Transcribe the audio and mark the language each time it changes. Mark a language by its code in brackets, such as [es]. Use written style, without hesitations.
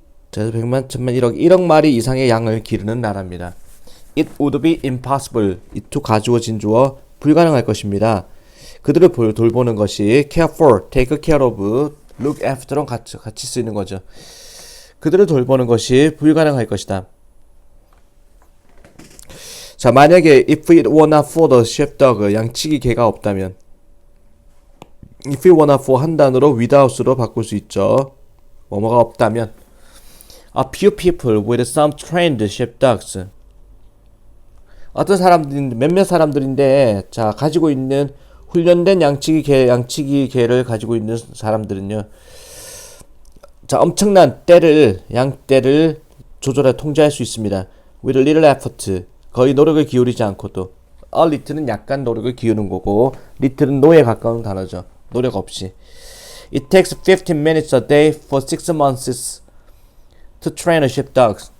[ko] 자, 100만, 1000만, 1억 마리 이상의 양을 기르는 나라입니다. [en] It would be impossible. [ko] to 가주어 진주어 불가능할 것입니다. 그들을 돌보는 것이 [en] care for, take care of, look after [ko] 랑 같이 쓰이는 거죠. 그들을 돌보는 것이 불가능할 것이다. [en] 자, 만약에 if it were not for the sheepdog, [ko] 양치기 개가 없다면 [en] if it were not for [ko] 한 단어로 [en] without으로 바꿀 수 있죠. [ko] 뭐뭐가 없다면 [en] a few people with some trained sheepdogs. [ko] 어떤 사람들인데 몇몇 사람들인데 자 가지고 있는 훈련된 양치기 개를 가지고 있는 사람들은요. 자 엄청난 양떼를 조절해 통제할 수 있습니다. [en] With little effort. [ko] 거의 노력을 기울이지 않고도. A little는 약간 노력을 기울이는 거고 little는 노에 가까운 단어죠. 노력 없이. [en] It takes 15 minutes a day for 6 months to train a sheepdog.